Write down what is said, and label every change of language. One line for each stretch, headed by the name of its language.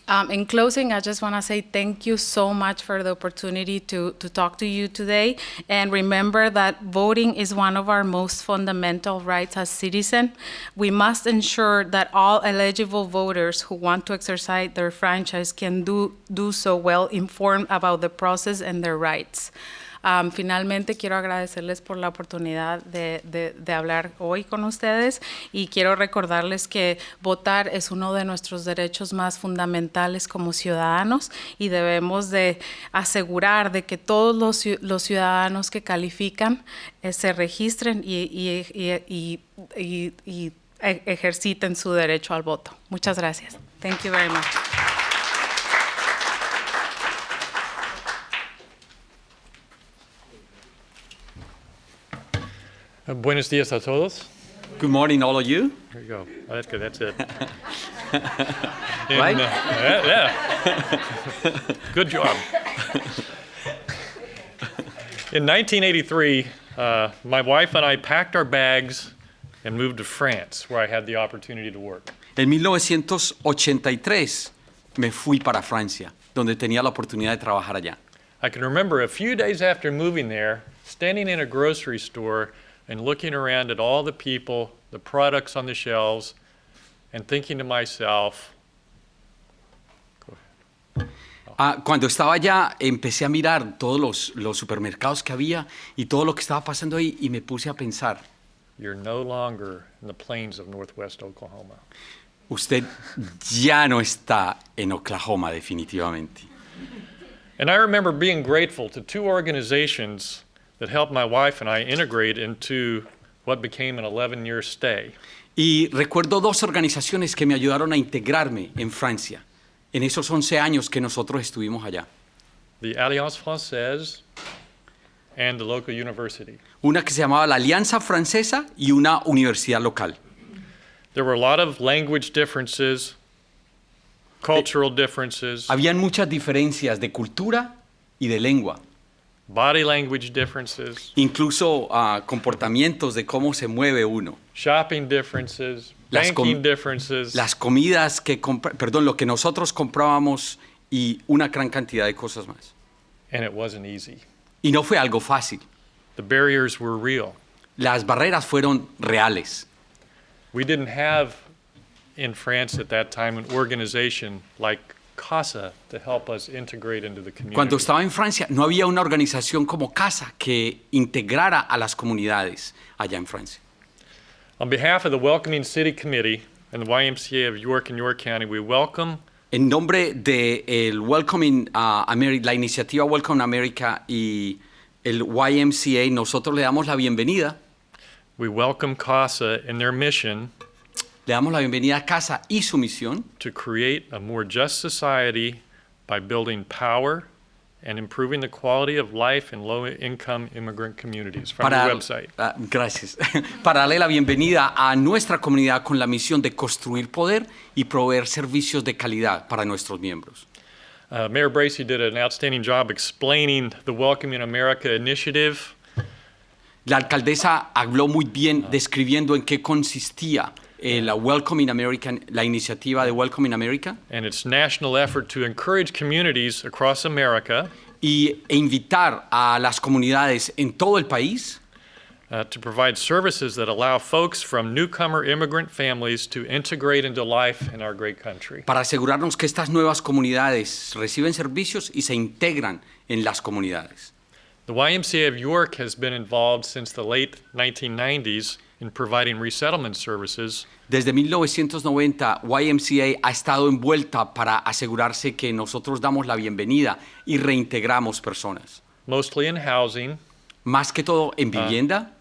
English: In closing, I just want to say thank you so much for the opportunity to talk to you today. And remember that voting is one of our most fundamental rights as citizens. We must ensure that all eligible voters who want to exercise their franchise can do so well informed about the process and their rights.
Spanish: Finalmente, quiero agradecerles por la oportunidad de hablar hoy con ustedes y quiero recordarles que votar es uno de nuestros derechos más fundamentales como ciudadanos y debemos de asegurar de que todos los ciudadanos que califican se registren y ejerciten su derecho al voto. Muchas gracias.
English: Thank you very much.
Spanish: Buenos días a todos.
English: Good morning, all of you. There you go. Oh, that's good. That's it. Right? Yeah. Good job. In 1983, my wife and I packed our bags and moved to France, where I had the opportunity to work.
Spanish: En 1983 me fui para Francia, donde tenía la oportunidad de trabajar allá.
English: I can remember a few days after moving there, standing in a grocery store and looking around at all the people, the products on the shelves, and thinking to myself,
Spanish: Cuando estaba allá, empecé a mirar todos los supermercados que había y todo lo que estaba pasando ahí y me puse a pensar.
English: you're no longer in the plains of northwest Oklahoma.
Spanish: Usted ya no está en Oklahoma definitivamente.
English: And I remember being grateful to two organizations that helped my wife and I integrate into what became an 11-year stay.
Spanish: Y recuerdo dos organizaciones que me ayudaron a integrarme en Francia, en esos 11 años que nosotros estuvimos allá.
English: The Alliance Française and the local university.
Spanish: Una que se llamaba la Alianza Francesa y una universidad local.
English: There were a lot of language differences, cultural differences,
Spanish: Habían muchas diferencias de cultura y de lengua,
English: body language differences,
Spanish: incluso comportamientos de cómo se mueve uno.
English: shopping differences,
Spanish: Las
English: banking differences.
Spanish: Las comidas lo que nosotros comprábamos y una gran cantidad de cosas más.
English: And it wasn't easy.
Spanish: Y no fue algo fácil.
English: The barriers were real.
Spanish: Las barreras fueron reales.
English: We didn't have in France at that time an organization like CASA to help us integrate into the community.
Spanish: Cuando estaba en Francia, no había una organización como CASA que integrara a las comunidades allá en Francia.
English: On behalf of the Welcoming City Committee and the YMCA of York and York County, we welcome
Spanish: En nombre de el Welcoming America, la iniciativa Welcome America y el YMCA, nosotros le damos la bienvenida.
English: we welcome CASA in their mission
Spanish: Le damos la bienvenida a CASA y su misión
English: to create a more just society by building power and improving the quality of life in low-income immigrant communities from the website.
Spanish: Gracias. Para darle la bienvenida a nuestra comunidad con la misión de construir poder y proveer servicios de calidad para nuestros miembros.
English: Mayor Bracey did an outstanding job explaining the Welcoming America initiative.
Spanish: La alcaldesa habló muy bien describiendo en qué consistía la Welcoming American, la iniciativa de Welcoming America
English: And its national effort to encourage communities across America
Spanish: e invitar a las comunidades en todo el país
English: to provide services that allow folks from newcomer immigrant families to integrate into life in our great country.
Spanish: para asegurarnos que estas nuevas comunidades reciben servicios y se integran en las comunidades.
English: The YMCA of York has been involved since the late 1990s in providing resettlement services
Spanish: Desde 1990, YMCA ha estado envuelta para asegurarse que nosotros damos la bienvenida y reintegramos personas.
English: mostly in housing,
Spanish: Más que todo en vivienda